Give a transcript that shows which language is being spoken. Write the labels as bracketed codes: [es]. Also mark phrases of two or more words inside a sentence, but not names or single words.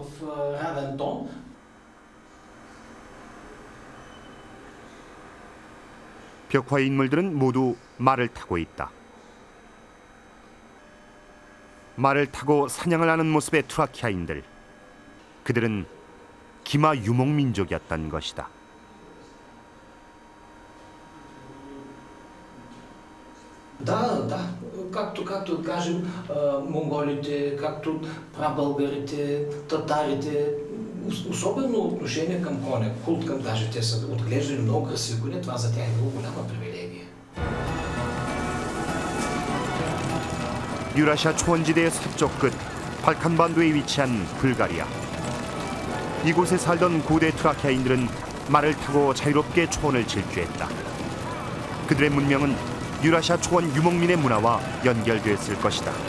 [ko] 벽화의 인물들은 모두 말을 타고 있다. 말을 타고 사냥을 하는 모습의 트라키아인들. 그들은 기마 유목민족이었던 것이다. [bg] Да, както кажем, монголите, както прабългарите, татарите, особено отношение към коня, култ към даже те са отглеждали много красиви коне, това за тях е било голяма привилегия. [ko] 유라시아 초원지대의 서쪽 끝 발칸반도에 위치한 불가리아. 이곳에 살던 고대 트라키아인들은 말을 타고 자유롭게 초원을 질주했다. 그들의 문명은 유라시아 초원 유목민의 문화와 연결됐을 것이다.